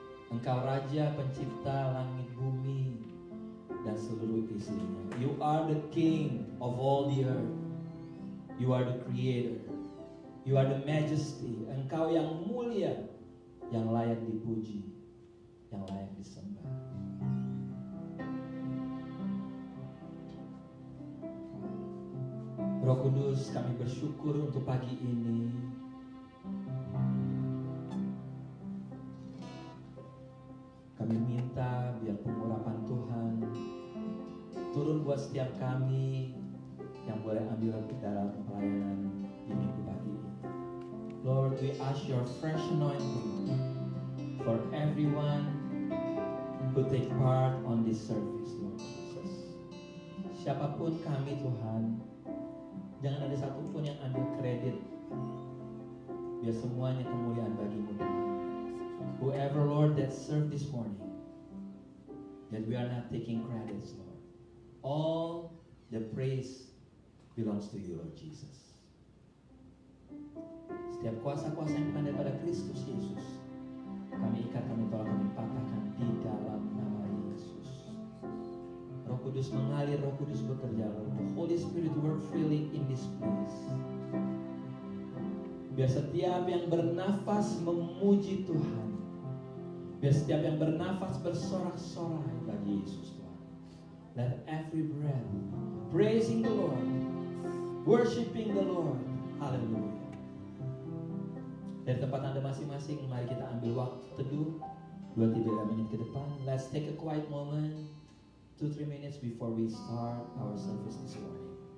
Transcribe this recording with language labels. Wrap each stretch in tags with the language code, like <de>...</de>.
<id>Engkau Raja pencipta langit bumi dan seluruh isinya.</id> <en>You are the King of all the earth. You are the Creator. You are the Majesty.</en> <id>Engkau yang mulia, yang layak dipuji, yang layak disembah. Roh Kudus, kami bersyukur untuk pagi ini. Kami minta biar pengurapan Tuhan turun buat setiap kami yang boleh ambil dalam pelayanan di minggu pagi ini.</id> <en>Lord, we ask your fresh anointing for everyone who take part on this service, Lord Jesus.</en> <id>Siapapun kami Tuhan, jangan ada satupun yang ambil kredit. Biar semuanya kemuliaan bagi-Mu Tuhan.</id> <en>Whoever, Lord, that served this morning, that we are not taking credits, Lord. All the praise belongs to you, Lord Jesus.</en> <id>Setiap kuasa-kuasa yang bukan daripada Kristus Yesus, kami ikat, kami tolak, kami patahkan di dalam nama Yesus. Roh Kudus mengalir, Roh Kudus bekerja, Lord.</id> <en>The Holy Spirit work freely in this place.</en> <id>Biar setiap yang bernafas memuji Tuhan. Biar setiap yang bernafas bersorak-sorai bagi Yesus Tuhan.</id> <en>Let every breath praising the Lord, worshiping the Lord. Hallelujah.</en> <id>Dari tempat Anda masing-masing, mari kita ambil waktu teduh 2-3 menit ke depan.</id> <en>Let's take a quiet moment, 2-3 minutes before we start our service this morning.</en>